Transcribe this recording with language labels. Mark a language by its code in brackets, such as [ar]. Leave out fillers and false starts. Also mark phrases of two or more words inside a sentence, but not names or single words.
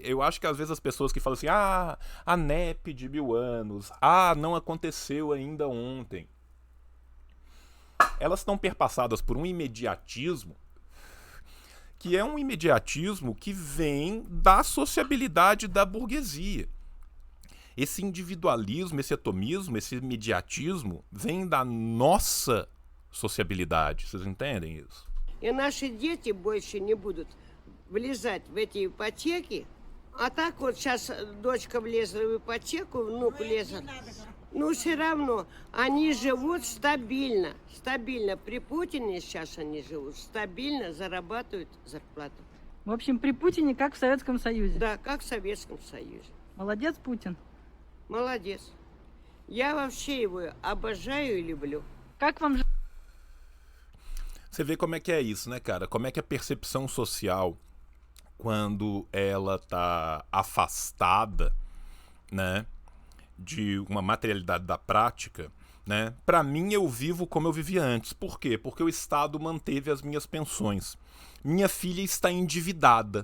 [pt] Eu acho que às vezes as pessoas que falam assim, a NEP de 1000 anos, não aconteceu ainda ontem, elas estão perpassadas por um imediatismo, que é um imediatismo que vem da sociabilidade da burguesia. Esse individualismo, esse atomismo, esse imediatismo vem da nossa sociabilidade. Vocês entendem isso? [ru] И наши дети больше не будут влезать в эти ипотеки. А так вот сейчас дочка влезла в ипотеку, внук влезет. Ну, все равно, они живут стабильно. Стабильно. При Путине сейчас они живут стабильно, зарабатывают зарплату. В общем, при Путине как в Советском Союзе. Да, как в Советском Союзе. Молодец, Путин. Молодец. Я вообще его обожаю и люблю. Как вам [pt] Você vê como é que é isso, né, cara? Como é que a percepção social, quando ela tá afastada, né, de uma materialidade da prática, né? Para mim, eu vivo como eu vivia antes. Por quê? Porque o Estado manteve as minhas pensões. Minha filha está endividada.